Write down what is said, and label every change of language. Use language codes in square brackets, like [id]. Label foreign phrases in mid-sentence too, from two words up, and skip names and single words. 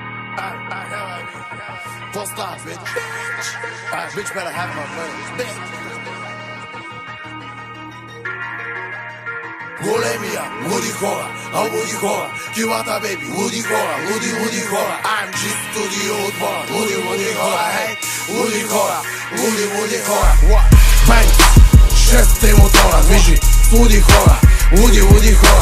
[en] Post up, bitch. Bitch better have my money, bitch. [bg] Големия, луди хора, луди хора, килата беби, луди хора, луди хора. I'm G студио отбора, луди хора, хей, луди хора, луди хора. Бенц, 6 мотора, движи, луди хора, луди хора.